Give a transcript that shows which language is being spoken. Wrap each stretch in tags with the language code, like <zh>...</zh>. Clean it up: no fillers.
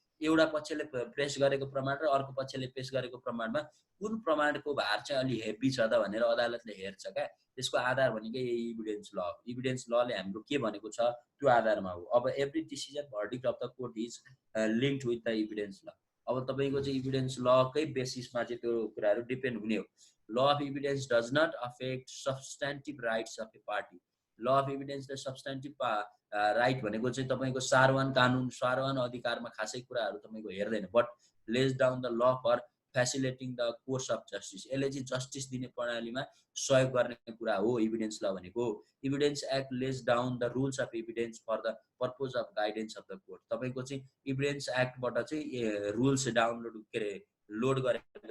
<ne>एउटा पक्षले पेश गरेको प्रमाण र अर्को पक्षले पेश गरेको प्रमाणमा कुन प्रमाणको भार चाहिँ अलि हेभी छ त भनेर अदालतले हेर्छ क्या। त्यसको आधार भनेको इभिडेन्स ल। इभिडेन्स लले हाम्रो के भनेको छ त्यो आधारमा हो।</ne> <en>अब every decision verdict of the court is linked with the evidence law.</en> <ne>अब तपाईँको चाहिँ इभिडेन्स लकै बेसिसमा चाहिँ त्यो कुराहरू डिपेन्ड हुने हो।</ne> <en>Law of evidence does not affect substantive rights of a party.</en> <ne>Law of evidence र सब्सटेन्टिभ राइट भनेको चाहिँ तपाईँको सारवान कानुन, सारवान अधिकारमा खासै कुराहरू तपाईँको हेर्दैन,</ne> <en>But lays down the law for facilitating the course of justice.</en> <ne>यसले चाहिँ जस्टिस दिने प्रणालीमा सहयोग गर्ने कुरा हो इभिडेन्स ल भनेको।</ne> <en>Evidence act lays down the rules of evidence for the purpose of guidance of the court.</en> <ne>तपाईँको चाहिँ इभिडेन्स एक्टबाट चाहिँ रुल्स डाउनलोड के अरे लोड गरेपछि</ne>